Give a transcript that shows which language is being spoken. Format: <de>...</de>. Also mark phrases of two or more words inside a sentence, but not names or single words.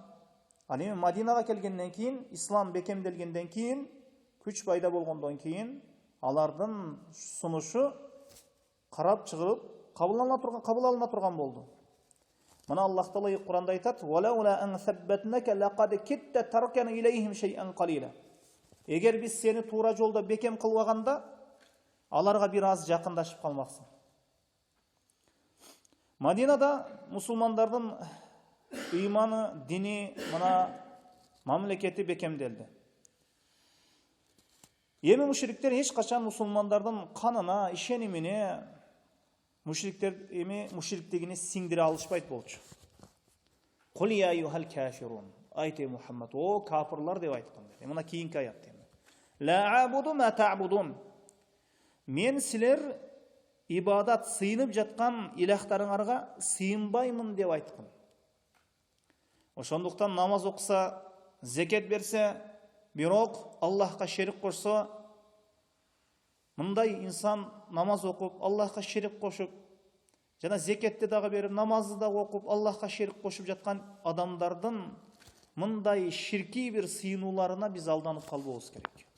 <ky>Ал эми Мадинага келгенден кийин, ислам бекемделгенден кийин, күч пайда болгондон кийин, алардын сунушу карап чыгып, кабыл алына турган болду. Мына Аллах Таала Куранда айтат:</ky> <ar>"ولولا أن ثبتناك لقد كدت تركن إليهم شيئا قليلا."</ar> <ky>Эгер биз сени туура жолдо бекем кылбаганда, аларга бир аз жакындашып калмаксың. Мадинада мусулмандардын ыйманы, дини, мына мамлекети бекемделди. Эми мушриктер эч качан мусулмандардын канына, ишенимине, мушриктигини сиңдире алышпайт болчу.</ky> <ar>قل يا أيها الكافرون.</ar> <ky>Айте Мухаммад, о кафирлар деп айткан. Мына кийинки аят.</ky> <ar>لا أعبد ما تعبدون.</ar> <ky>Мен силер ибадат сыйынып жаткан илахтарыңарга сыйынбаймын деп айткан. Ошондуктан намаз окуса, зекет берсе, бирок Аллахка шерик кошсо, мындай инсан намаз окуп, Аллахка шерик кошуп, жана зекетти дагы берип, намазды дагы окуп, Аллахка шерик кошуп жаткан адамдардын мындай ширки бир сыйынууларына биз алданып калбообуз керек.</ky>